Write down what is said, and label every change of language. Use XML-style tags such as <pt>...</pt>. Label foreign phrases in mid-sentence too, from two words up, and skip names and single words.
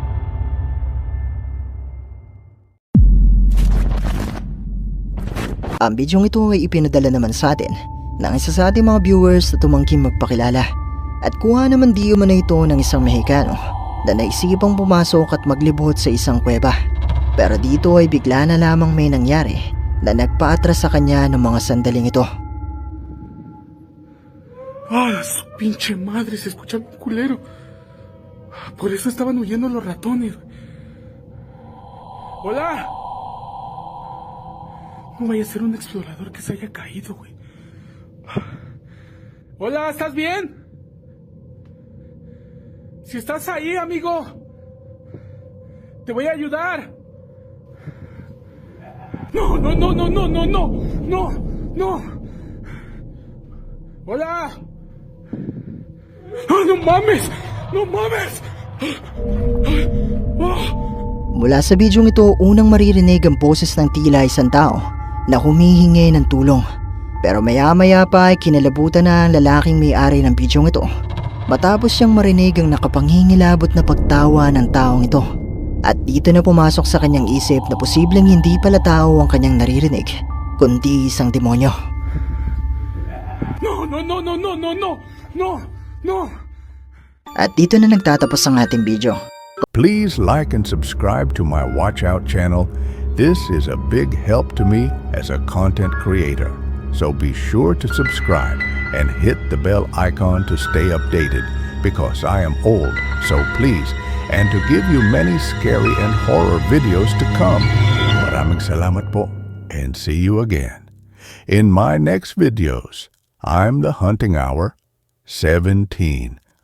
<tl>Ang bidyong ito ay ipinadala naman sa atin ng isa sa ating mga viewers na tumangking magpakilala at kuha naman di umano ito ng isang Mexicano na naisipang pumasok at maglibot sa isang kuweba. Pero dito ay bigla na lamang may nangyari na nagpaatras sa kanya ng mga sandaling ito.</tl> <es>¡Ah, su pinche madre! Se escucha bien culero. Por eso estaban huyendo los ratones. ¡Hola! No vaya a ser un explorador que se haya caído, güey. ¡Hola! ¿Estás bien? Si estás ahí, amigo, te voy a ayudar. No, no, no, no, no, no, no, no, no. ¡Hola! ¡Ah, no mames! ¡No mames!</es> <tl>Mula sa bidyong ito, unang maririnig ang boses ng tila isang tao na humihingi ng tulong. Pero maya-maya pa ay kinalabutan na ang lalaking may-ari ng bidyong ito. Matapos siyang marinig ang nakapanghingilabot na pagtawa ng taong ito. At dito na pumasok sa kanyang isip na posibleng hindi pala tao ang kanyang naririnig, kundi isang demonyo.</tl> <es>No, no, no, no, no, no, no, no, no.</es> <tl>At dito na nagtatapos ang ating video.</tl> <en>Please like and subscribe to my Watch Out channel. This is a big help to me as a content creator. So be sure to subscribe and hit the bell icon to stay updated because I am old, so please, and to give you many scary and horror videos to come.</en> <tl>Maraming salamat po</tl> <en>and see you again. In my next videos, I'm the Hunting Hour 17.</en>